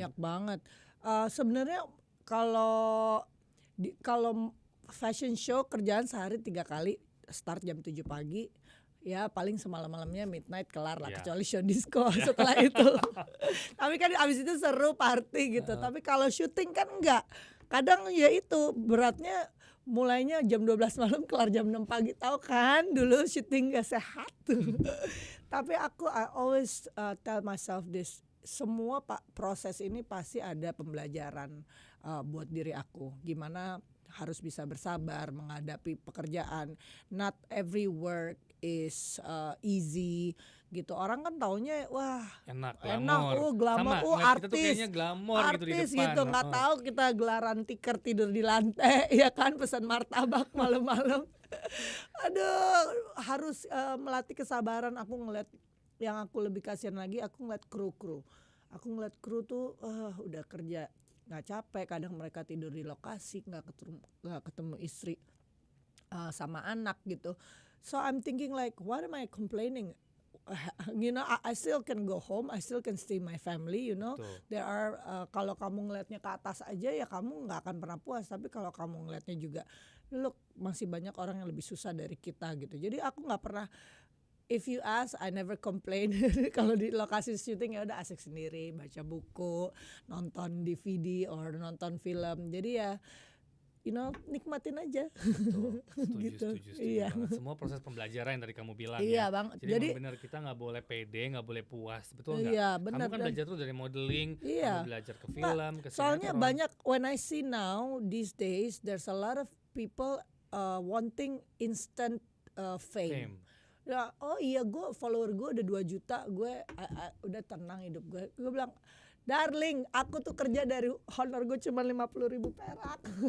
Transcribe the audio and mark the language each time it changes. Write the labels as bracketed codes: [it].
[id] Banyak banget. Sebenarnya kalau fashion show kerjaan sehari 3 kali, start jam 7 pagi. Ya paling semalam-malamnya midnight kelar lah, kecuali show disco setelah itu. Tapi kan abis itu seru party gitu. Tapi kalau syuting kan enggak. Kadang ya itu beratnya mulainya jam 12 malam kelar jam 6 pagi. Tahu kan dulu syuting gak sehat tuh. Tapi [en] I always tell myself this. [id] Semua proses ini pasti ada pembelajaran buat diri aku. Gimana harus bisa bersabar menghadapi pekerjaan. [en] Not every work is easy [id] gitu. Orang kan taunya wah enak, glamor, kita tuh kayaknya glamor gitu di depan. Gitu, nggak tahu kita gelaran tikar tidur di lantai, ya kan, pesan martabak malam-malam. Aduh, harus melatih kesabaran. Aku ngeliat yang aku lebih kasihan lagi, aku ngeliat kru. Aku ngeliat kru tuh udah kerja nggak capek, kadang mereka tidur di lokasi, nggak ketemu istri sama anak gitu. [en] So I'm thinking like, what am I complaining? You know, I still can go home, I still can stay my family, you know. [id] Betul. [en] There are [id] kalau kamu ngelihatnya ke atas aja ya kamu nggak akan pernah puas. Tapi kalau kamu ngelihatnya juga, look masih banyak orang yang lebih susah dari kita gitu. Jadi aku nggak pernah. [en] If you ask, I never complain. [id] Kalau di lokasi syuting ya udah asik sendiri, baca buku, nonton DVD or nonton film. Jadi ya, [en] you know, [id] nikmatin aja. Betul, setuju Gitu. Iya. Banget. Semua proses pembelajaran yang tadi kamu bilang Iya, ya. Bang. Jadi benar kita nggak boleh pede, nggak boleh puas, betul nggak? Iya, benar. Kamu kan belajar tuh dari modeling, Iya. kamu belajar ke film, ke Soalnya sinetron. banyak [en] when I see now these days there's a lot of people wanting instant fame. [id] Ya, oh iya follower gue udah 2 juta, gue udah tenang hidup gue. Gue bilang, darling, aku tuh kerja dari honor gue cuma 50.000 perak.